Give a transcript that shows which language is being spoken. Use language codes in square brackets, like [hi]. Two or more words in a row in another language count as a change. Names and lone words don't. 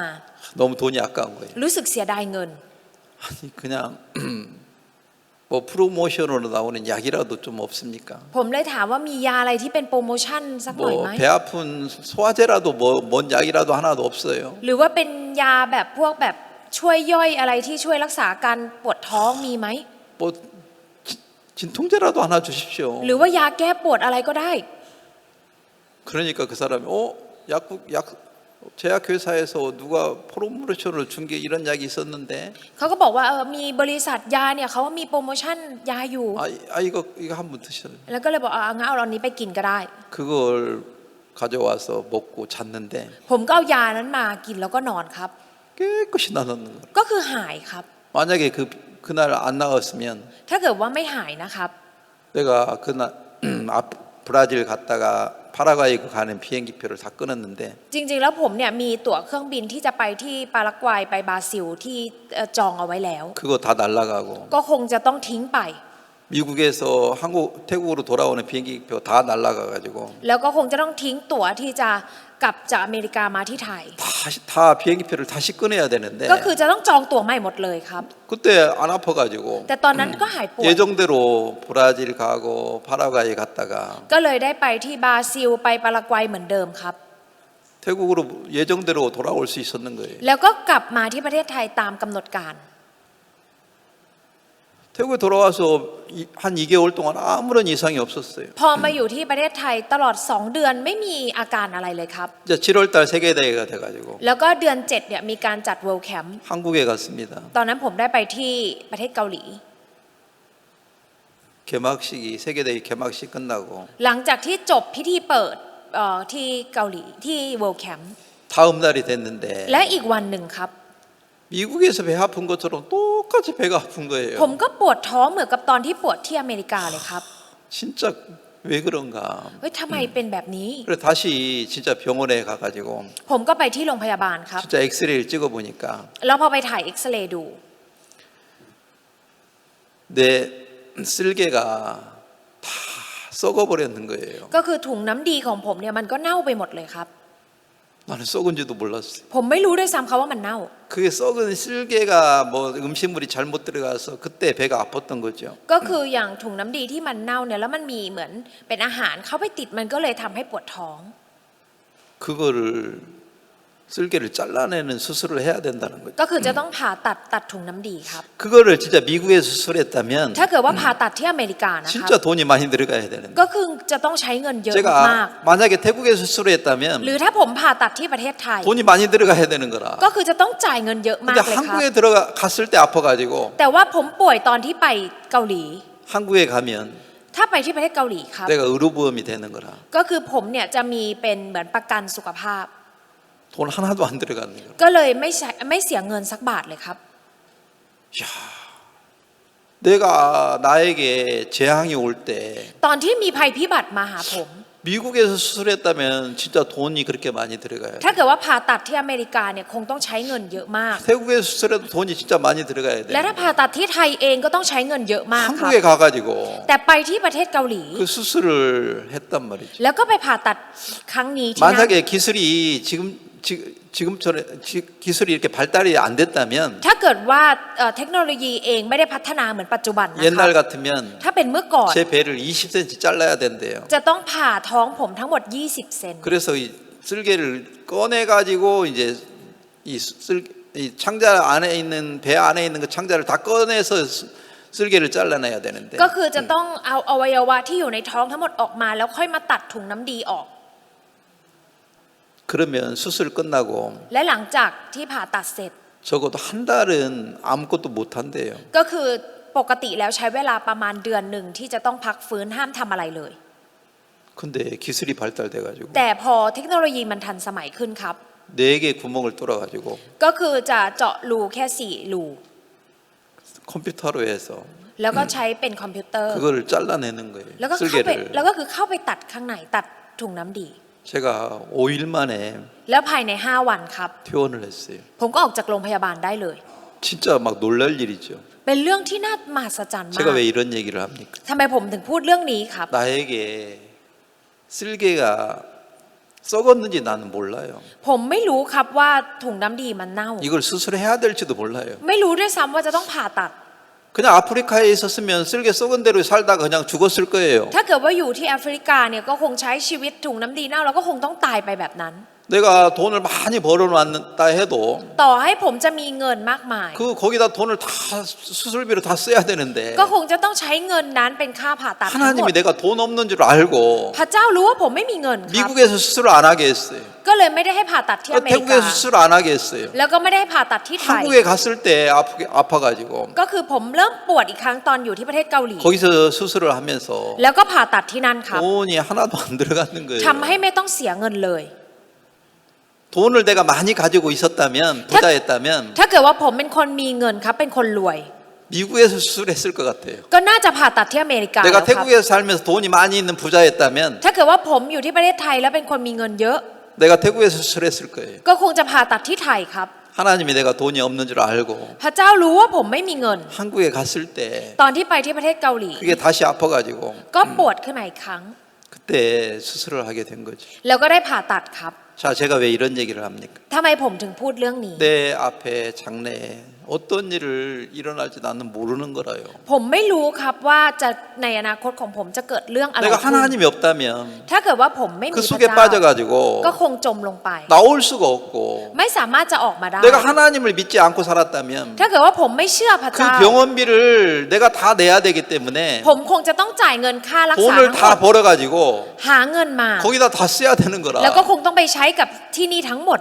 [ko] 너무 돈이 아까운 거예요. [th] รู้สึกเสียดายเงิน [ko] 아니 그냥 뭐 프로모션으로 나오는 약이라도 좀 없습니까? [th] ผมเลยถามว่ามียาอะไรที่เป็นโปรโมชั่นสักหน่อยไหม [ko] 뭐 배 아픈 소화제라도 뭔 약이라도 하나도 없어요. [th] หรือว่าเป็นยาแบบพวกแบบช่วยย่อยอะไรที่ช่วยรักษาการปวดท้องมีไหม [ko] 뭐 진통제라도 하나 주십시오. [th] หรือว่ายาแก้ปวดอะไรก็ได้ [ko] 그러니까 그 사람이 약 제약회사에서 누가 프로모션을 준 게 이런 약이 있었는데 [th] เขาก็บอกว่ามีบริษัทยาเนี่ยเขาว่ามีโปรโมชั่นยาอยู่ [ko] 이거 한번 드셔요. [th] แล้วก็เลยบอกงั้นเอาอันนี้ไปกินก็ได้ [ko] 그걸 가져와서 먹고 잤는데 [th] ผมก็เอายานั้นมากินแล้วก็นอนครับ [ko] 깨끗이 나았는 거예요. [th] ก็คือหายครับ [ko] 만약에 그날 안 나았으면 [th] ถ้าเกิดว่าไม่หายนะครับ [ko] 내가 그날 브라질 갔다가 파라과이 가는 비행기표를 다 끊었는데 [th] จริงๆแล้วผมเนี่ยมีตั๋วเครื่องบินที่จะไปที่ปารากวัยไปบราซิลที่จองเอาไว้แล้ว [ko] 그거 다 날라가고 [th] ก็คงจะต้องทิ้งไป [ko] 미국에서 태국으로 돌아오는 비행기표 다 날아가가지고 [th] แล้วก็คงจะต้องทิ้งตั๋วที่จะกลับจากอเมริกามาที่ไทย [ko] 다 비행기표를 다시 끊어야 되는데 [th] ก็คือจะต้องจองตั๋วใหม่หมดเลยครับ [ko] 그때 안 아파가지고 [th] แต่ตอนนั้นก็หายปวด [ko] 예정대로 브라질 가고 파라과이 갔다가 [th] ก็เลยได้ไปที่บราซิลไปปารากวัยเหมือนเดิมครับ [ko] 태국으로 예정대로 돌아올 수 있었는 거예요. [th] แล้วก็กลับมาที่ประเทศไทยตามกำหนดการ [ko] 태국에 돌아와서 한 2개월 동안 아무런 이상이 없었어요. [th] พอมาอยู่ที่ประเทศไทยตลอด 2 เดือนไม่มีอาการอะไรเลยครับ [ko] 이제 7월달 세계대회가 돼가지고 [th] แล้วก็เดือน 7เนี่ยมีการจัด World Camp [ko] 한국에 갔습니다. [th] ตอนนั้นผมได้ไปที่ประเทศเกาหลี [ko] 개막식이 세계대회 개막식 끝나고 [th] หลังจากที่จบพิธีเปิดที่เกาหลีที่ World Camp [ko] 다음 날이 됐는데 [th] และอีกวันหนึ่งครับ [ko] 미국에서 배 아픈 것처럼 똑같이 배가 아픈 거예요. [th] ผมก็ปวดท้องเหมือนกับตอนที่ปวดที่อเมริกาเลยครับ [ko] 진짜 왜 그런가. [th] เฮ้ยทำไมเป็นแบบนี้ [ko] 그래서 다시 진짜 병원에 가가지고 [th] ผมก็ไปที่โรงพยาบาลครับ [ko] 진짜 엑스레이를 찍어보니까 [th] แล้วพอไปถ่ายเอ็กซเรย์ดู [ko] 내 쓸개가 다 썩어버렸는 거예요. [th] ก็คือถุงน้ำดีของผมเนี่ยมันก็เน่าไปหมดเลยครับ [ko] 나는 썩은지도 몰랐어요. [th] ผมไม่รู้ด้วยซ้ำครับว่ามันเน่า [ko] 그게 썩은 쓸개가 뭐 음식물이 잘못 들어가서 그때 배가 아팠던 거죠. [th] ก็คืออย่างถุงน้ำดีที่มันเน่าเนี่ยแล้วมันมีเหมือนเป็นอาหารเข้าไปติดมันก็เลยทำให้ปวดท้อง [ko] 그거를 쓸개를 잘라내는 수술을 해야 된다는 거죠. [th] ก็คือจะต้องผ่าตัดถุงน้ำดีครับ [ko] 그거를 진짜 미국에서 수술했다면 [th] ถ้าเกิดว่าผ่าตัดที่อเมริกานะครับ [ko] 진짜 돈이 많이 들어가야 되는데 [th] ก็คือจะต้องใช้เงินเยอะมาก [ko] 제가 만약에 태국에서 [th] หรื [ko] 수술했다면 [th] อถ้าผมผ่าตัดที่ประเทศไทย [ko] 돈이 많이 들어가야 되는 거라. [th] ก็คือจะต้องจ่ายเงินเยอะมาก [ko] 근데 [th] เลยครับ [ko] 한국에 갔을 때 아파가지고 [th] แต่ว่าผมป่วยตอนที่ไปเกาหลี [ko] 한국에 가면 [th] ถ้าไปที่ประเทศเกาหลีครับ [ko] 내가 의료보험이 되는 거라. [th] ก็คือผมเนี่ยจะมีเป็นเหมือนประกันสุขภาพ [ko] 돈 하나도 안 들어가는 거라. [th] ก็เลยไม่เสียเงินสักบาทเลยครับ [ko] 야, 내가 나에게 재앙이 올 때 [th] ตอนที่มีภัยพิบัติมาหาผม [ko] 미국에서 수술했다면 진짜 돈이 그렇게 많이 들어가요. [th] ถ้าเกิดว่าผ่าตัดที่อเมริกาเนี่ยคงต้องใช้เงินเยอะมาก [ko] 태국에서 수술해도 돈이 진짜 많이 들어가야 [th] และ [ko] 돼. [th] ถ้าผ่าตัดที่ไทยเองก็ต้องใช้เงินเยอะมากครับ [ko] 한국에 가가지고 [th] แต่ไปที่ประเทศเกาหลี [ko] 그 수술을 했단 말이죠. [th] แล้วก็ไปผ่าตัดครั้งนี้ที่นั่น [ko] 만약에 지금처럼 기술이 이렇게 발달이 안 됐다면 [th] ถ้าเกิดว่าเทคโนโลยีเองไม่ได้พัฒนาเหมือนปัจจุบันนะค [ko] 옛날 [th] รับ [ko] 같으면 [th] ถ้าเป็นเมื่อก่อน [ko] 제 배를 20cm 잘라야 된대요. [th] จะต้องผ่าท้องผมทั้งหมด 20 เซน [ko] 그래서 이 쓸개를 꺼내 가지고 이제 이 창자 안에 있는 배 안에 있는 그 창자를 다 꺼내서 쓸개를 잘라내야 되는데 [th] ก็คือจะต้องเอาอวัยวะที่อยู่ในท้องทั้งหมดออกมาแล้วค่อยมาตัดถุงน้ำดีออก [ko] 그러면 수술 끝나고 [th] และหลังจากที่ผ่าตัดเสร็จ [ko] 적어도 한 달은 아무것도 못 한대요. [th] ก็คือปกติแล้วใช้เวลาประมาณเดือนหนึ่งที่จะต้องพักฟื้นห้ามทำอะไรเลย [ko] 근데 기술이 발달돼 가지고 [th] แต่พอเทคโนโลยีมันทันสมัยขึ้นครับ [ko] 4개 구멍을 뚫어 가지고 [th] ก็คือจะเจาะรูแค่4รู [ko] 컴퓨터로 해서 [th] แล้วก็ใช้เป็นคอมพิวเตอร์ [ko] 그거를 잘라내는 거예요. [th] แล้วก็คือเข้าไปตัดข้างในตัดถุงน้ำดี [ko] 제가 5일 만에 [th] แล้วภายใน5 วันครับ [ko] 퇴원을 했어요. [th] ผมก็ออกจากโรงพยาบาลได้เลย [ko] 진짜 막 놀랄 일이죠. [th] เป็นเรื่องที่น่ามหัศจรรย์มา [ko] 제가 [th] ก [ko] 왜 이런 얘기를 합니까? [th] ทำไมผมถึงพูดเรื่องนี้ครับ [ko] 나에게 쓸개가 썩었는지 나는 몰라요. [th] ผมไม่รู้ครับว่าถุงน้ำดีมันเน่า [ko] 이걸 수술해야 될지도 몰라요. [th] ไม่รู้ด้วยซ้ำว่าจะต้องผ่าตัด [ko] 그냥 아프리카에 있었으면 쓸개 썩은 대로 살다가 그냥 죽었을 거예요. [th] ถ้าเกิดว่าอยู่ที่แอฟริกาเนี่ยก็คงใช้ชีวิตถุงน้ำดีเน่าแล้วก็คงต้องตายไปแบบนั้น [ko] 내가 돈을 많이 벌어놨다 해도 [th] ต่อให้ผมจะมีเงินมากมาย [ko] 그 거기다 돈을 다 수술비로 다 써야 되는데 [th] ก็คงจะต้องใช้เงินนั้นเป็นค่าผ่าตัดทั้งหมด [ko] 하나님이 내가 돈 없는 줄 알고 [th] พระเจ้ารู้ว่าผมไม่มีเงินครับ [ko] 미국에서 수술을 안 하게 했어요. [th] ก็เลยไม่ได้ให้ผ่าตัดที่อเมริกา [ko] 태국에서 수술을 안 하게 했어요. [th] แล้วก็ไม่ได้ให้ผ่าตัดที่ไทย [ko] 한국에 갔을 때 아파가지고 [th] ก็คือผมเริ่มปวดอีกครั้งตอนอยู่ที่ประเทศเกาหลี [ko] 거기서 수술을 하면서 [th] แล้วก็ผ่าตัดที่นั่นครับ [ko] 돈이 하나도 안 들어가는 거예요. [th] ทำให้ไม่ต้องเสียเงินเลย [ko] 돈을 내가 많이 가지고 있었다면 부자였다면 [th] ถ้าเกิดว่าผมเป็นคนมีเงินครับเป็นคนรวย [ko] 미국에서 수술했을 것 같아요. [th] ก็น่าจะผ่าตัดที่อเมริกาแล้ว [ko] 내가 [th] ครับ [ko] 태국에서 살면서 돈이 많이 있는 부자였다면 [th] ถ้าเกิดว่าผมอยู่ที่ประเทศไทยแล้วเป็นคนมีเงินเยอะ [ko] 내가 태국에서 수술했을 거예요. [th] ก็คงจะผ่าตัดที่ไทยครับ [ko] 하나님이 내가 돈이 없는 줄 알고 [th] พระเจ้ารู้ว่าผมไม่มีเงิน [ko] 한국에 갔을 때 [th] ตอนที่ไปที่ประเทศเกาหลี [ko] 그게 다시 아파가지고 [th] ก็ปวดขึ้นมาอีกครั้ง [ko] 그때 수술을 하게 된 거죠. [th] แล้วก็ได้ผ่าตัดครับ [ko] 자, 제가 왜 이런 얘기를 합니까? [th] ทำไมผมถึงพูดเรื่องนี้ [ko] 내 앞에 장래에 어떤 일을 일어날지 나는 모르는 거라요. [th] ผมไม่รู้ครับว่าจะในอนาคตของผมจะเกิดเรื่องอะไร [ko] 내가 [th] ขึ้น [ko] 하나님이 없다면 [th] ถ้าเกิดว่าผมไม่มี [ko] 그 [th] พระ [ko] 속에 [th] เจ้า [ko] 빠져가지고 [th] ก็คงจมลงไป [ko] 나올 수가 없고 [th] ไม่สามารถจะออกมาได้ [ko] 내가 하나님을 믿지 않고 살았다면 [th] ถ้าเกิดว่าผมไม่เชื่อพระ [ko] 그 [th] เจ้า [ko] 병원비를 내가 다 내야 되기 때문에 [th] ผมคงจะต้องจ่ายเงินค่ารักษา [ko] 돈을 [th] ทั้งหม [ko] 다 [th] ด [ko] 벌어가지고 [th] หาเงินมา [ko] 거기다 다 써야 되는 거라. [th] แล้วก็คงต้องไปใช้กับที่นี่ทั้งหมด